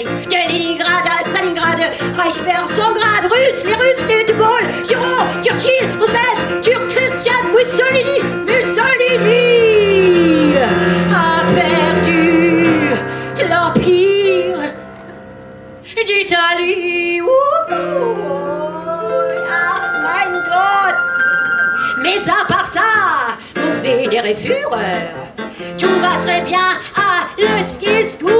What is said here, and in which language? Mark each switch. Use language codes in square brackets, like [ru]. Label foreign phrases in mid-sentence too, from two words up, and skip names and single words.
[fr] De Leningrad à Stalingrad, Reichswehr son grade. Les Russes, les De Gaulle, Giraud, Churchill, Roosevelt, Christian Mussolini. Mussolini a perdu l'Empire d'Italie. [de] Ah, mein Gott! [fr] Mais à part ça, mon fédéré Führer, tout va très bien. Ah, le ski